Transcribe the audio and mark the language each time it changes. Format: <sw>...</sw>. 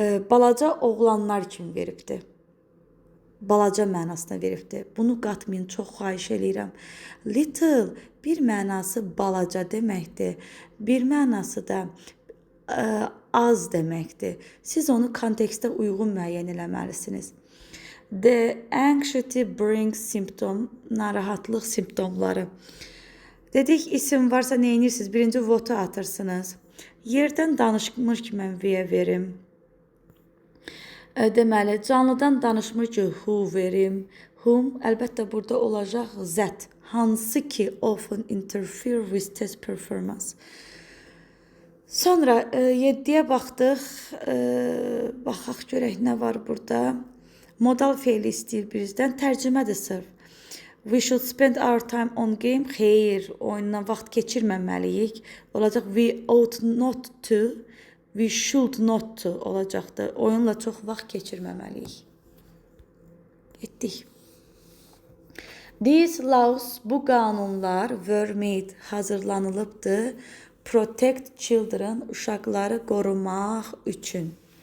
<az>Balaca oğlanlar kimi veribdir. Balaca mənasına veribdir. Bunu qatmayın, çox xahiş eləyirəm. Little bir mənası balaca deməkdir. Bir mənası da az deməkdir. Siz onu kontekstə uyğun müəyyən eləməlisiniz.</az> <en>The anxiety brings symptom,</en> <az>narahatlıq simptomları. Dedik, isim varsa nə edirsiniz? Birinci votu atırsınız. Yerdən danışmır ki, mən V verim. Deməli, canlıdan danışmır ki, who verim. Whom, əlbəttə burada olacaq that. Hansı ki,</az> <en>often interfere with test performance.</en> <az>Sonra 7'yə baxdıq. Baxaq görək nə var burada. Modal feili istəyir bizdən. Tərcümədir sırf.</az> <en>We should spend our time on game.</en> <az>Xeyr, oyunla vaxt keçirməməliyik. Olacaq</az> <en>we ought not to. We should not to</en> <az>olacaqdı. Oyunla çox vaxt keçirməməliyik. Etdik.</az> <en>These laws,</en> <az>bu qanunlar</az> <en>were made,</en> <az>hazırlanılıbdı.</az> <en>Protect children,</en> <az>uşaqları qorumaq üçün.</az>